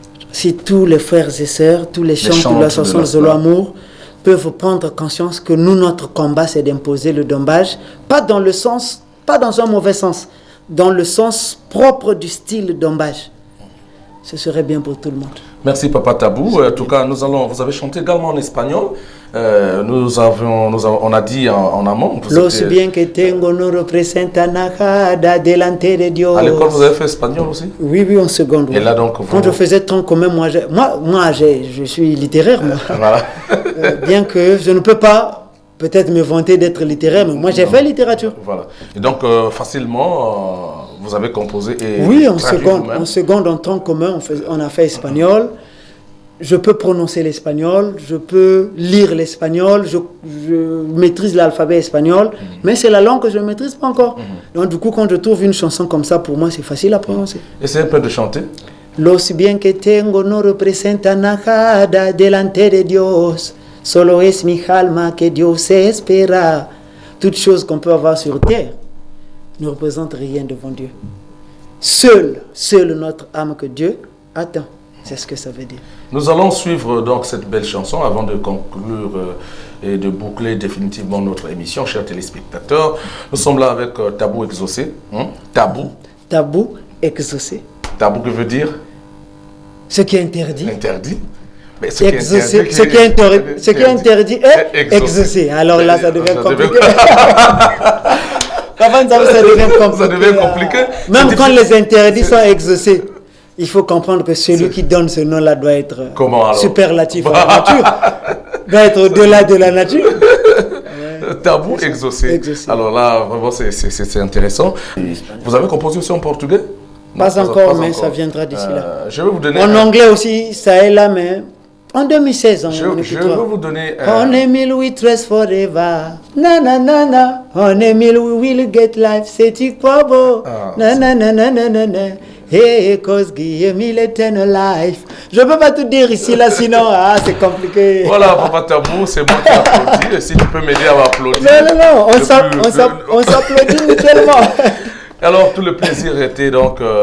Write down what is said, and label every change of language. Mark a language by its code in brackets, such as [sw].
[fr] Si tous les frères et sœurs, tous les chants de l'association Zolo Amour peuvent prendre conscience que nous, notre combat, c'est d'imposer le dombage, pas dans le sens, pas dans un mauvais sens, dans le sens propre du style dombage. Ce serait bien pour tout le monde. Merci Papa Tabou. En tout cas, vous avez chanté également en espagnol. On a dit en amont. [es] Los bien que tengo no representa nada delante de Dios. [fr] À l'école, vous avez fait espagnol aussi? Oui, en seconde. Et là, donc, quand je faisais tronc commun, je suis littéraire, moi. Voilà. Bien que je ne peux pas peut-être me vanter d'être littéraire, mais moi j'ai fait littérature. Voilà. Et donc, facilement, vous avez composé et oui, en seconde, en tronc commun, on a fait espagnol. Je peux prononcer l'espagnol, je peux lire l'espagnol, je maîtrise l'alphabet espagnol, mais c'est la langue que je ne maîtrise pas encore. Donc du coup, quand je trouve une chanson comme ça, pour moi, c'est facile à prononcer. Essayez un peu de chanter. [es] Los bien que tengo no representa nada delante de Dios, solo es mi alma que Dios espera. [fr] Toutes choses qu'on peut avoir sur terre ne représentent rien devant Dieu. Seul notre âme que Dieu attend. C'est ce que ça veut dire. Nous allons suivre donc cette belle chanson avant de conclure et de boucler définitivement notre émission, chers téléspectateurs. Nous sommes là avec Tabou exaucé. Tabou. Tabou exaucé. Tabou que veut dire? Ce qui est interdit. Interdit. Mais ce qui est interdit est exaucé. Alors là, ça devient compliqué. Ça devient compliqué. Même quand les interdits sont exaucés, il faut comprendre que celui qui donne ce nom-là doit être superlatif à la nature, doit être au-delà de la nature. Tabou exaucé. Alors là, vraiment, c'est intéressant. Vous avez composé aussi en portugais? Pas encore, mais ça viendra d'ici là. Je vais vous donner en anglais aussi, ça est là, mais en 2016, je vais vous donner... [en] On Emile we trust forever. Na na na na. On Emile we will get life. [fr] C'est quoi beau? [en] Na na na na na na na. Hey, cause Emile eternal life. [fr] Je peux pas tout dire ici là, sinon c'est compliqué. Voilà, Papa Tabou, c'est moi qui applaudis. Et si tu peux m'aider à m'applaudir. Non, on s'applaudit mutuellement. Alors, tout le plaisir était donc